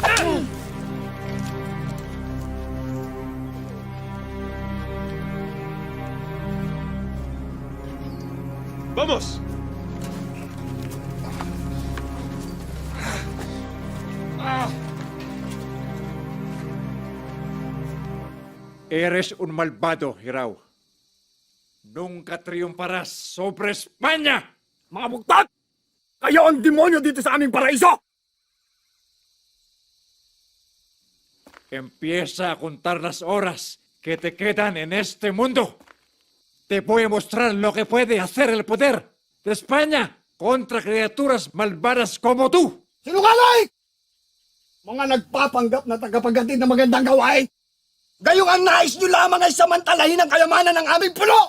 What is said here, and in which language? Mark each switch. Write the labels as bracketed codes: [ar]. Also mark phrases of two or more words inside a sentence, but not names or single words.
[es] ¡Vamos! Eres un malvado, Hirao. Nunca triunfarás sobre España! [tl] Mga bugtat! Kayo ang demonyo dito sa aming paraiso! [es] Empieza a contar las horas que te quedan en este mundo. Te voy a mostrar lo que puede hacer el poder de España contra criaturas malvadas como tú. [tl] Sinungaling! Mga nagpapanggap na tagapaghatid ng magandang gawain. Gayong ang nais nyo lamang ay samantalahin ang kayamanan ng aming pulo!